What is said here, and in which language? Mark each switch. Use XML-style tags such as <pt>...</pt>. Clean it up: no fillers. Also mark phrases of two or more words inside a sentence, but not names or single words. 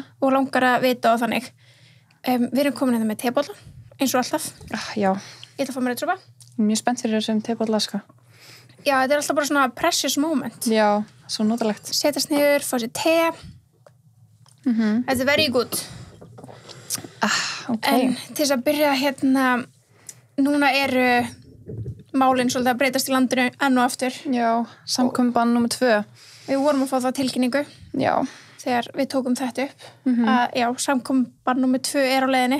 <is>Og langar að vita og þannig. Við erum komin hérna með tebolla, eins og alltaf. Já. Ég ætla að fá mér eitt sopa. Mjög spennt fyrir þessum tebolla, sko. Já, þetta er alltaf bara svona</is> <en>precious moment.</en> <is>Já, svo notalegt. Setjast niður, fá sér te. Þetta er</is> <en>very good.</en> <is>Ok. En til þess að byrja hérna, núna eru málin svolítið að breytast í landinu enn og aftur. Já, samkomubann nummer 2. Við vorum að fá það tilkynningu. Já. Þegar við tókum þetta upp. Að samkomubann nummer 2 er á leiðinni.</is>